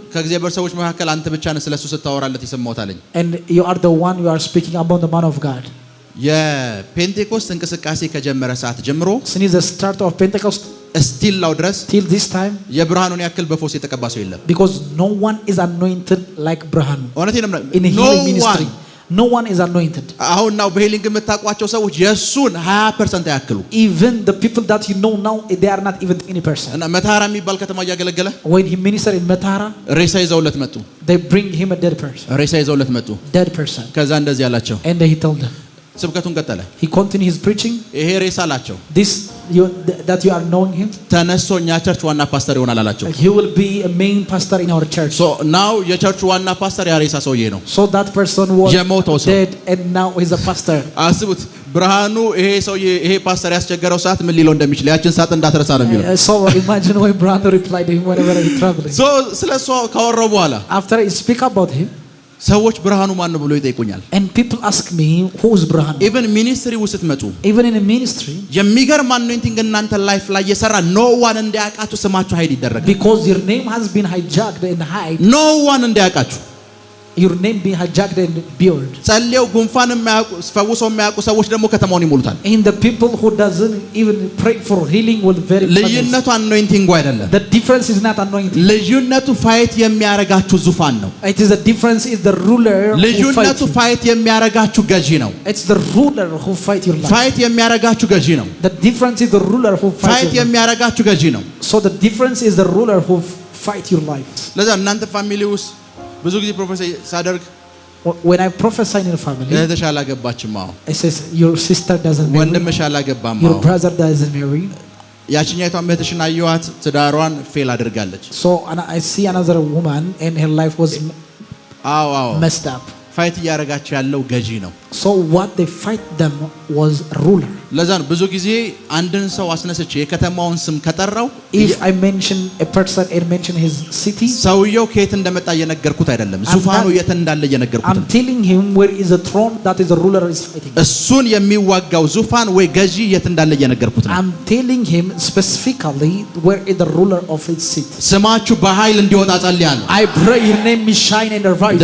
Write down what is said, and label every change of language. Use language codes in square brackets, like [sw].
[am] ከእግዚአብሔር ሰዎች መካከል አንተ ብቻ ነህ ስለሱ ስታወራለት የሰማሁት አለኝ [en] and you are the one you are speaking about the man of God. [am] የፔንቴኮስት እንቅስቃሴ ከጀመረ ሰዓት ጀምሮ [en] Since the start of Pentecost still now dress till this time [am] የብርሃኑን ያክል በፎስ የተቀባ ሰው የለም [en] because no one is anointed like Brahanu [am] እውነቴን ነው [en] in healing ministry. No one is anointed. [am] አሁን ነው በሄሊንግ የምታውቋቸው ሰዎች የሱን 20% ያክሉ [en] Even the people that you know now, they are not even 20%. [am] እና መታራ የሚባል ከተማ ያገለገለ [en] When he ministered in Matara, [am] ሬሳ ይዘውለት መጡ [en] they bring him a dead person. [am] ሬሳ ይዘውለት መጡ [en] Dead person. [am] ከዛ እንደዚህ ያላቸው [en] And he told them. [am] ስብከቱን ቀጠለ [en] He continued his preaching. [am] ይሄ ሬሳ አላቸው [en] that you are knowing him. [am] ተነስቶ እኛ ቸርች ዋና ፓስተር ይሆናል አላቸው [en] He will be a main pastor in our church. [am] so now የቸርቹ ዋና ፓስተር ያ ሬሳ ሰውዬ ነው [en] So that person was [am] የሞተው ሰው [en] dead and now he's a pastor. [am] አስቡት ብርሃኑ ይሄ ሰውዬ ይሄ ፓስተር ያስቸገረው ሰዓት ምን ሊለው እንደሚችል ያችን ሰዓት እንዳትረሳ ነው የሚለው [en] So imagine when Brahanu replied to him whenever he traveling. [am] so ስለሱ ካወራው በኋላ [en] After I speak about him, [am] ሰዎች ብርሃኑ ማን ነው ብሎ ይጠይቁኛል [en] and people ask me who is Brahanu. [am] even ሚኒስትሪ ውስጥ ስትመጡ [en] Even in a ministry, [am] የሚገርም anointing እናንተ ላይፍ ላይ የሰራ [en] no one [am] እንዲያውቃችሁ ስማችሁ ሀይድ ይደረጋል [en] because your name has been hijacked and hide. no one [am] እንዲያውቃችሁ [en] Your name being hijacked and buried. [am] ጸልየው ጉንፋን የማያውቁ ፈውሰው የማያውቁ ሰዎች ደግሞ ከተማውን ይሞሉታል [en] And the people who doesn't even pray for healing will very [am] ልዩነቱ anointing አይደለም [en] The difference is not anointing. [am] ልዩነቱ ፋይት የሚያረጋችሁ ዙፋን ነው [en] It is the difference is the ruler who [am] ልዩነቱ [en] fight. [am] ፋይት የሚያረጋችሁ ገዢ ነው [en] It's the ruler who fight your life. [am] ፋይት የሚያረጋችሁ ገዢ ነው [en] The difference is the ruler who fight [am] ፋይት [en] your life. [am] የሚያረጋችሁ ገዢ ነው [en] So the difference is the ruler who fight your life. [am] ለዛ እናንተ ፋሚሊ ውስጥ ብዙ ጊዜ ፕሮፌሰር ሳደርግ [en] When I prophesy in your family, [am] እህትሽ አላገባችም አዎ [en] I says your sister doesn't marry, [am] ወንድምሽ አላገባም [en] your [am] አዎ [en] brother doesn't marry. [am] ያቺኛይቷን እህትሽን አየኋት ትዳሯን ፌል አድርጋለች [en] So I see another woman and her life was [am] አዎ [en] messed up. [am] ፋይት እያረጋቸው ያለው ገዢ ነው [en] So what they fight them was ruler. [am] ለዛ ነው ብዙ ጊዜ አንድን ሰው አስነስቼ የከተማውን ስም ከጠራው [en] If I mention a person and mention his city, [am] ሰውየው ከየት እንደመጣ እየነገርኩት አይደለም ዙፋኑ የት እንዳለ እየነገርኩት [en] I'm telling him where is the throne that is the ruler is fighting. [am] እሱን የሚዋጋው ዙፋን ወይ ገዢ የት እንዳለ እየነገርኩት ነው [en] I'm telling him specifically where is the ruler of his seat. [am] ስማችሁ በኃይል እንዲወጣ ጸልያለሁ [en] I pray your name may shine and arise.